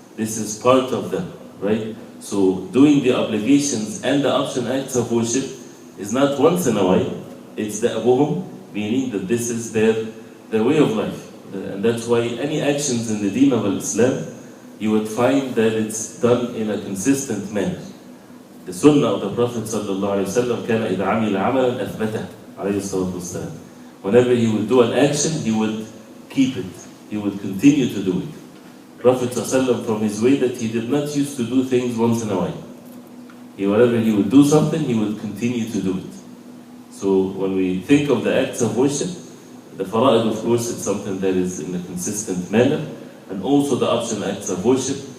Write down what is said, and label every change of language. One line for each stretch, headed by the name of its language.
English: This is part of them, right? So doing the obligations and the optional acts of worship is not once in a while. It's Da'buhum, meaning that this is their way of life. And that's why any actions in the deen of Islam, you would find that it's done in a consistent manner. The sunnah of the Prophet ﷺ
Arabic: كان إذا عمل عملا أثبته عليه الصلاة والسلام.
English: Whenever he would do an action, he would keep it. He would continue to do it. Prophet ﷺ, from his way, that he did not used to do things once in a while. Whenever he would do something, he would continue to do it. So when we think of the acts of worship, the fara'id, of course, it's something that is in a consistent manner, and also the optional acts of worship.